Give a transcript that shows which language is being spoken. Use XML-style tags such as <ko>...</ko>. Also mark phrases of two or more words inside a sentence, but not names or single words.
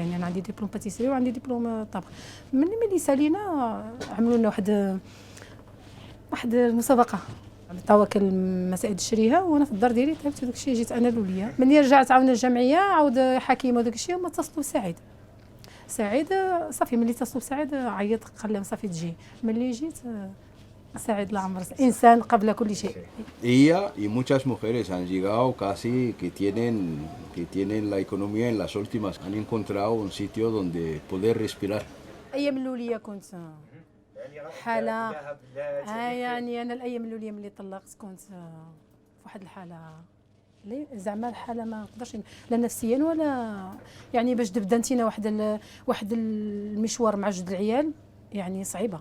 <ar>يعني انا عندي دبلوم باتيسيري وعندي دبلوم طبخ. ملي سالينا عملوا لنا واحد المسابقه، عطاوك المسائل تشريها، وانا في الدار ديالي تعبت وداك الشيء جيت انا الاوليه. ملي رجعت عاودنا الجمعيه عاود حكيمه وداك الشيء، هما اتصلوا سعيد صافي. ملي اتصلوا بسعيد عيط قال صافي تجي. ملي جيت سعيد العمر انسان قبل كل شيء.</ar> <es>Ella y muchas mujeres han llegado casi que tienen la economía en las últimas, han encontrado un sitio donde poder respirar.</es> <ar>ايام الاوليه كنت حاله يعني انا الايام الاوليه ملي طلقت كنت في واحد الحاله زعما الحاله ما نقدرش لا نفسيا ولا يعني باش تبدا انتينا واحد المشوار مع جوج العيال يعني صعيبه.</ar>